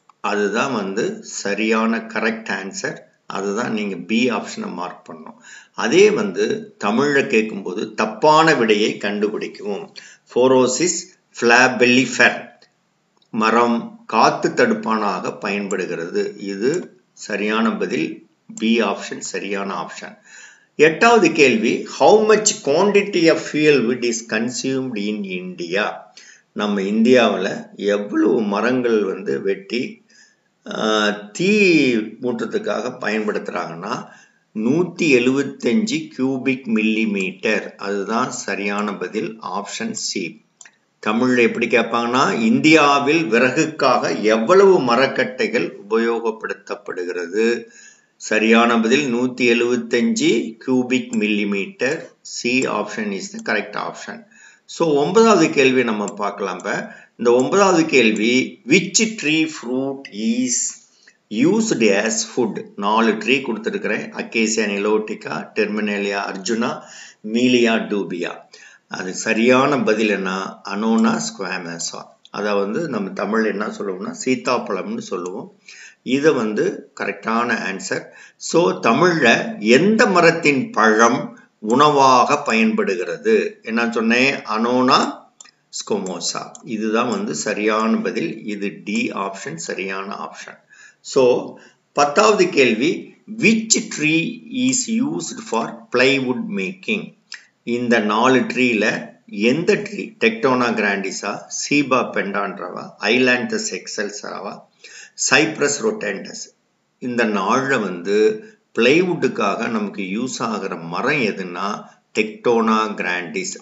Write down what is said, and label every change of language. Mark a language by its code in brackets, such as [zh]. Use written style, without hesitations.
[ta] அதுதான் வந்து சரியான கரெக்ட் ஆன்சர். அதுதான் நீங்க B ஆப்ஷனை மார்க் பண்ணணும். அதே வந்து தமிழ்ல கேட்கும்போது தப்பான விடையை கண்டுபிடிக்கவும். போரோசிஸ் ஃபிளாபெல்லிஃபர் மரம் காத்து தடுப்பானாக பயன்படுகிறது. இது சரியான பதில், B ஆப்ஷன் சரியான ஆப்ஷன். 8வது கேள்வி, [en] how much quantity of fuel wood is consumed in India? [ta] நம்ம இந்தியாவில் எவ்வளவு மரங்கள் வந்து வெட்டி தீ மூட்டத்துக்காக பயன்படுத்துறாங்கன்னா [en] 175 cubic millimeter. [ta] அதுதான் சரியான பதில் ஆப்ஷன் சி. தமிழ்ல எப்படி கேட்பாங்கன்னா, இந்தியாவில் விறகுக்காக எவ்வளவு மரக்கட்டைகள் உபயோகப்படுத்தப்படுகிறது? சரியான பதில் 175 cubic millimeter. [en] C option is the correct option. [ta] So 9வது கேள்வி நம்ம பார்க்கலாம். இந்த 9வது கேள்வி, [en] which tree fruit is used as food? [ta] 4 tree கொடுத்துருக்கிறேன். அக்கேசியா நிலோட்டிகா, டெர்மினேலியா அர்ஜுனா, மீலியா டூபியா. அது சரியான பதில் என்ன? அனோனா ஸ்குவாமேசா. அதை நம்ம தமிழ் என்ன சொல்லுவோம்னா சீத்தாப்பழம்னு சொல்லுவோம். இது கரெக்டான ஆன்சர். ஸோ தமிழ்ல எந்த மரத்தின் பழம் உணவாக பயன்படுகிறது? என்ன சொன்னேன்? அனோனா ஸ்குமோசா. இதுதான் சரியான பதில். இது டி ஆப்ஷன் சரியான ஆப்ஷன். ஸோ 10வது கேள்வி, [en] which tree is used for plywood making? [ta] இந்த 4 ட்ரீல எந்த ட்ரீ டெக்டோனா கிராண்டிஸா, சீபா பெண்டான்ட்ராவா, ஐலாந்தஸ் எக்ஸல்ஸாவா, சைப்ரஸ் ரொட்டேண்டஸ்? இந்த 4ல பிளைவுட்டுக்காக நமக்கு யூஸ் ஆகிற மரம் எதுன்னா டெக்டோனா கிராண்டிஸ்.